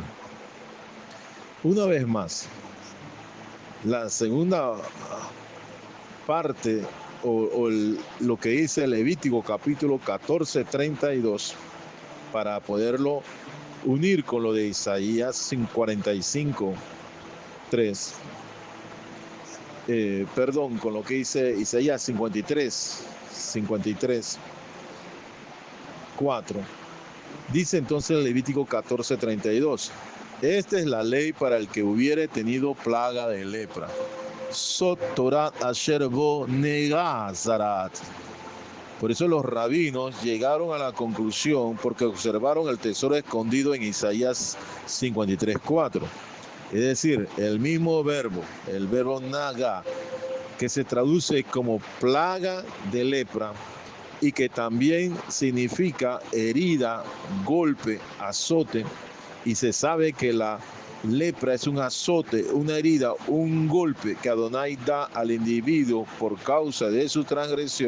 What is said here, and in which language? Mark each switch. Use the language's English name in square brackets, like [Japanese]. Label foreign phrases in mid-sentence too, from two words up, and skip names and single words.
[Spanish] Una vez más, la segunda parte lo que dice Levítico capítulo 14, 32, para poderlo unir con lo de Isaías 45, 3, con lo que dice Isaías 53, 4. Dice entonces el Levítico 14, 32. Esta es la ley para el que hubiere tenido plaga de lepra. [Hebrew] זאת תורת אשר בו נגע צרעת. [Spanish] Por eso los rabinos llegaron a la conclusión porque observaron el tesoro escondido en Isaías 53:4. Es decir, el mismo verbo, el verbo naga, que se traduce como plaga de lepra y que también significa herida, golpe, azote, y se sabe que la lepra es un azote, una herida, un golpe que Adonai da al individuo por causa de su transgresión.